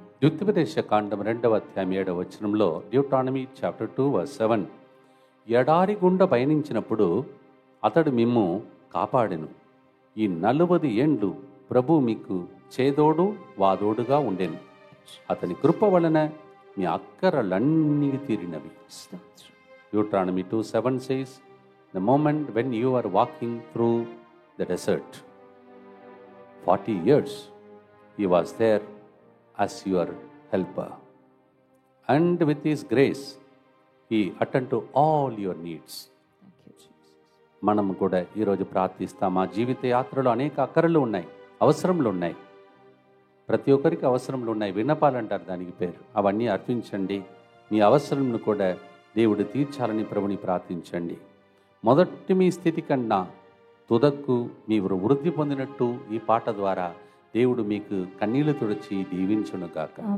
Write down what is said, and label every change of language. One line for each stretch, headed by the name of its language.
Telugu: ద్వితీయోపదేశ కాండం 2వ అధ్యాయం 7వ వచనంలో డ్యూటానమీ చాప్టర్ 2:7 ఎడారి గుండా పయనించినప్పుడు అతడు మిమ్ము కాపాడెను. ఈ 40 ఏండ్లు ప్రభు మీకు చేదోడు వాదోడుగా ఉండెను. అతని కృప వలన మీ అక్కరలన్నీ తీరినవి.
English: డ్యూటానమీ 2:7 says, the moment when you are walking through the desert, 40 years he was there as your helper, and with his grace he attend to all your needs.
Telugu: మనం కూడా ఈరోజు ప్రార్థిస్తాం. మా జీవిత యాత్రలో అనేక అక్కరలు ఉన్నాయి, అవసరములు ఉన్నాయి. ప్రతి ఒక్కరికి అవసరములు ఉన్నాయి. విన్నపాలంటారు దానికి పేరు. అవన్నీ అర్పించండి. మీ అవసరంను కూడా దేవుడు తీర్చాలని ప్రభుని ప్రార్థించండి. మొదటి మీ స్థితి కన్నా తుదక్కు మీరు వృద్ధి పొందినట్టు ఈ పాట ద్వారా దేవుడు మీకు కన్నీళ్లు తుడిచి దీవించునుగాక.